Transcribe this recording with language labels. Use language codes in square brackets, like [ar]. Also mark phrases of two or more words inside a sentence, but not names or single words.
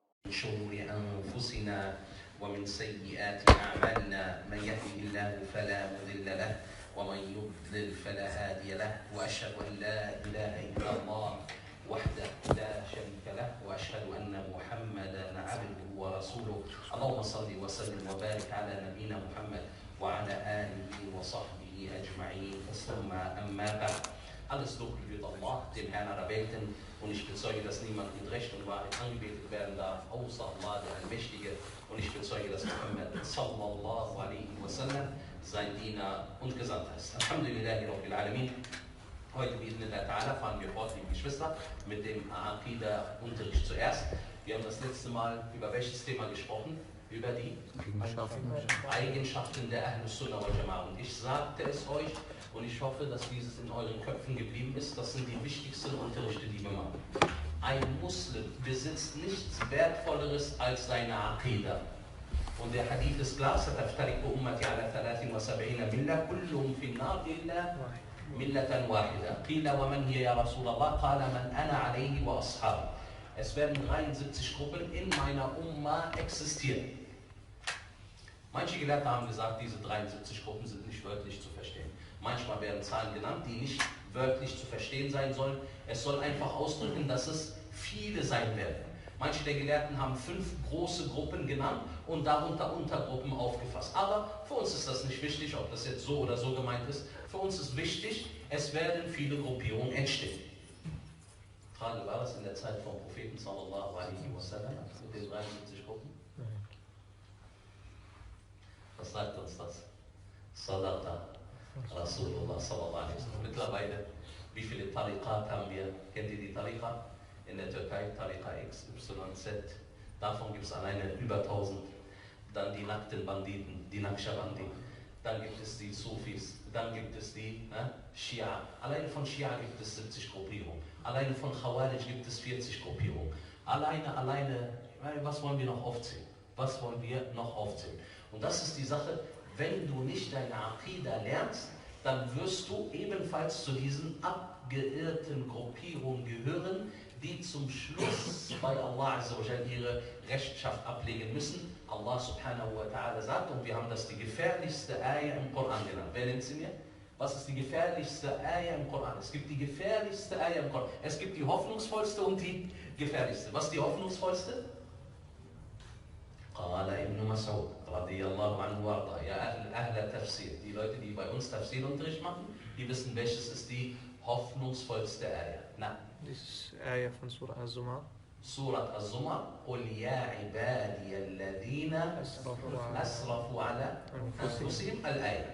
[ar] من شرور أنفسنا ومن سيئات أعمالنا من يهده الله فلا مضل له ومن يضلل فلا هادي له وأشهد أن لا إله إلا الله وحده لا شريك له وأشهد أن محمدا عبده ورسوله اللهم صل وسلم وبارك على نبينا محمد وعلى آله وصحبه أجمعين ثم أما بعد. [de] Alles Lob gebührt Allah, dem Herrn aller Welten, und ich bezeuge, dass niemand mit Recht und Wahrheit angebetet werden darf, außer Allah, der Allmächtige, und ich bezeuge, dass Muhammad [ar] صلى الله عليه وسلم [de] sein Diener und Gesandter ist. [ar] الحمد لله رب العالمين. [de] Heute fahren wir fort, liebe Geschwister, mit dem Aqiedah-Unterricht zuerst. Wir haben das letzte Mal über welches Thema gesprochen? Über die Eigenschaften der [ar] أهل السنة والجماعة. [de] Und ich sagte es euch, und ich hoffe, dass dieses in euren Köpfen geblieben ist, das sind die wichtigsten Unterrichte, die wir machen. Ein Muslim besitzt nichts Wertvolleres als seine Aqiedah. Und der Hadith ist klar, [ar] ستفترق أمتي على 73 ملة كلهم في النار إلا ملة واحدة. قيل ومن هي يا رسول الله؟ قال من أنا عليه وأصحابي. [de] Es werden 73 Gruppen in meiner Umma existieren. Manche Gelehrte haben gesagt, diese 73 Gruppen sind nicht wörtlich zu verstehen. Manchmal werden Zahlen genannt, die nicht wörtlich zu verstehen sein sollen. Es soll einfach ausdrücken, dass es viele sein werden. Manche der Gelehrten haben 5 große Gruppen genannt und darunter Untergruppen aufgefasst. Aber für uns ist das nicht wichtig, ob das jetzt so oder so gemeint ist. Für uns ist wichtig, es werden viele Gruppierungen entstehen. Frage, war das in der Zeit vom Propheten [ar] صلى الله عليه وسلم [de] mit den 73 Gruppen? Was sagt uns das? [ar] صدق رسول الله صلى الله عليه وسلم. [de] Mittlerweile, wie viele Tariqat haben wir? Kennt ihr die Tariqa? In der Türkei, Tariqa X, Y, Z. Davon gibt es alleine über 1000. Dann die nackten Banditen, die Naqshbandi. Dann gibt es die Sufis. Dann gibt es die Schia. Alleine von Schia gibt es 70 Gruppierungen. Alleine von Khawarij gibt es 40 Gruppierungen. Alleine, was wollen wir noch aufzählen? Was wollen wir noch aufzählen? Und das ist die Sache, wenn du nicht deine Aqiedah lernst, dann wirst du ebenfalls zu diesen abgeirrten Gruppierungen gehören, die zum Schluss bei [ar] الله عز وجل [de] ihre Rechenschaft ablegen müssen. [ar] الله سبحانه وتعالى [de] sagt, und wir haben das die gefährlichste Ayah im Koran genannt. Wer nennt sie mir? Was ist die gefährlichste Ayah im Koran? Es gibt die gefährlichste Ayah im Koran. Es gibt die hoffnungsvollste und die gefährlichste. Was ist die hoffnungsvollste? [ar] قال ابن مسعود رضي الله عنه وارضاه يا أهل تفسير. [de] Die Leute, die bei uns Tafsir-Unterricht machen, die wissen, welches ist die hoffnungsvollste Ayah. Na? Das ist Ayah von Surah Az-Zumar. Surah Az-Zumar. [ar] قل يا عبادي الذين أسرفوا على أنفسهم الآية.